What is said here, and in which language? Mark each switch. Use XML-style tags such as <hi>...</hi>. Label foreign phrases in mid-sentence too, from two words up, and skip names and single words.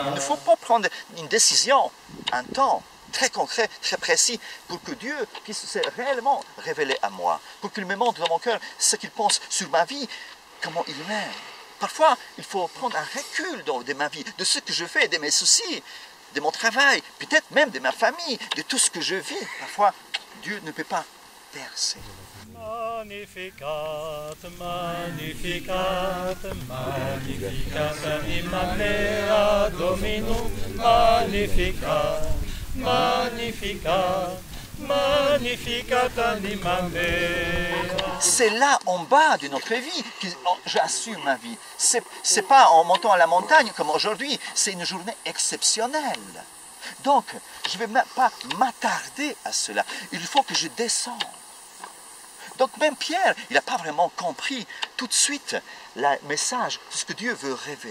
<fr>Il ne faut pas prendre une décision, un temps très concret, très précis, pour que Dieu puisse se réellement révéler à moi, pour qu'il me montre dans mon cœur ce qu'il pense sur ma vie, comment il m'aime. Parfois, il faut prendre un recul de ma vie, de ce que je fais, de mes soucis, de mon travail, peut-être même de ma famille, de tout ce que je vis. Parfois, Dieu ne peut pas percer.</fr> <la>Magnificat, Magnificat, Magnificat anima mea Dominum, Magnificat, Magnificat, Magnificat anima mea.</la> <fr>C'est là, en bas de notre vie, que j'assume ma vie. C'est pas en montant à la montagne comme aujourd'hui, c'est une journée exceptionnelle. Donc, je ne vais pas m'attarder à cela. Il faut que je descende. Donc même Pierre, il n'a pas vraiment compris tout de suite le message, tout ce que Dieu veut révéler.</fr>